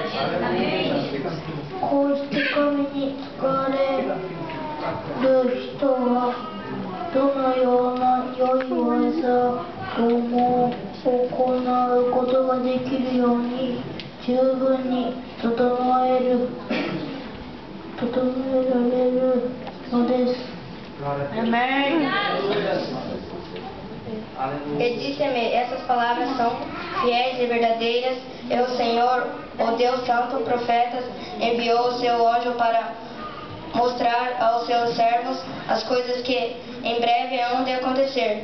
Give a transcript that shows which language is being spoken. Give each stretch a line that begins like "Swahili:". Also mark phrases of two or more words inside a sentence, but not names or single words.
Japanese: こうして神に使われる人はどのような良い技をも行うことができるように十分に整えられるのです。
Portuguese: Amém. E disse-me: essas palavras são fiéis e verdadeiras, e o Senhor, o Deus Santo, profetas, enviou o seu anjo para mostrar aos seus servos as coisas que em breve hão de acontecer.